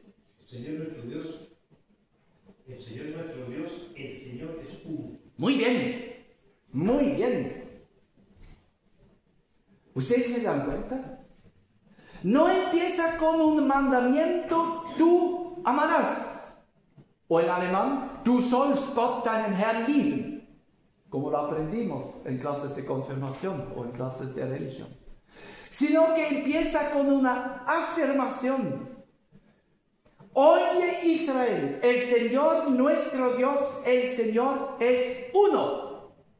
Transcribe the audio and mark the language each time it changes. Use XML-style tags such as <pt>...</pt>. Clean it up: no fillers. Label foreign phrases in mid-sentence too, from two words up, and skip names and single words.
<es>El Señor nuestro Dios, el Señor es uno. Muy bien. Muy bien. ¿Ustedes se dan cuenta? No empieza con un mandamiento, tú amarás. O en alemán,</es> <de>du sollst Gott deinen Herrn lieben.</de> <es>Como lo aprendimos en clases de confirmación o en clases de religión. Sino que empieza con una afirmación. Oye Israel, el Señor nuestro Dios, el Señor es uno.</es>